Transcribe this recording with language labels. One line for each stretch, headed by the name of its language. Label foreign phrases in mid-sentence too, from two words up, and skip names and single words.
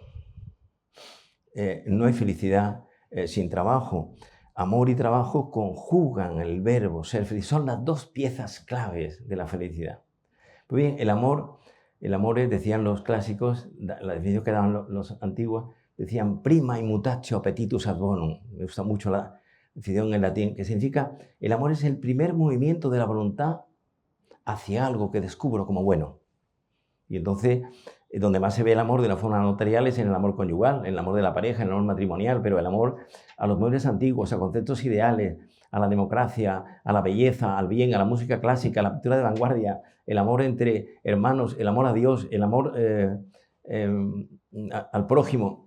Spanish: No hay felicidad sin trabajo. Amor y trabajo conjugan el verbo ser feliz. Son las 2 piezas claves de la felicidad. Pues bien, el amor es, decían los clásicos, la definición que daban los antiguos, decían
Latin: prima y mutatio appetitus ad bonum.
Spanish: Me gusta mucho la definición en latín, que significa el amor es el primer movimiento de la voluntad hacia algo que descubro como bueno. Y entonces, donde más se ve el amor de una forma notarial es en el amor conyugal, en el amor de la pareja, en el amor matrimonial, pero el amor a los muebles antiguos, a conceptos ideales, a la democracia, a la belleza, al bien, a la música clásica, a la pintura de vanguardia, el amor entre hermanos, el amor a Dios, el amor al prójimo.